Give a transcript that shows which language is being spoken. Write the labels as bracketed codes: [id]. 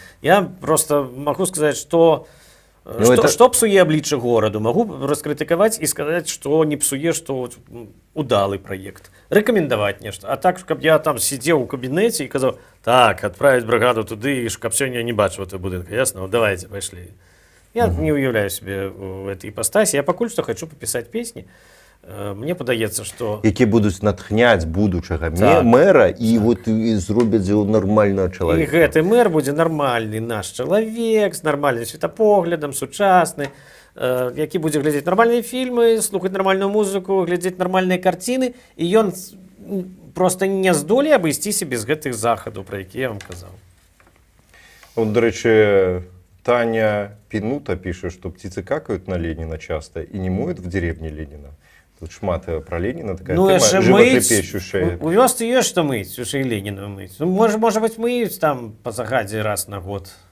[be] Я просто могу сказать, что псуе аблічча гораду, могу раскрытыкаваць і сказаць, што не псуе, што удалы праект, рэкамендаваць нешта. А так, каб я там сидзеў у кабінеце і казаў, так, адправіць бригаду туды, і каб сёння не бачыў [ru] этого будынка, ясно? Вот давайте, пошли. Я не уявляю себе в этой ипостаси. Я [be] покуль [ru] что хочу пописать песни. [be] Мне падаецца, што... Які будуць натхняць будучага мэра і вот зробяць яго нармальнага чалавека. І гэты мэр будзе нармальны наш чалавек, з нармальным светапоглядам, сучасны, які будзе глядзець нармальныя фільмы, слухаць нармальную музыку, глядзець нармальныя карціны, і ён проста не здолее абысціся без гэтых захадаў, пра які я вам казаў. Вот, дарэчы, [ru] Таня Пинута пишет, что птицы какают на Ленина часто и не моют в деревне Ленина. [be] Тут шмат про Ленина такая [ru] тема животрепещущая. У вёсцы есть что мыть, уже и Ленина мыть. Ну, может быть, [be] мыюць там по загаде [ru] раз на год.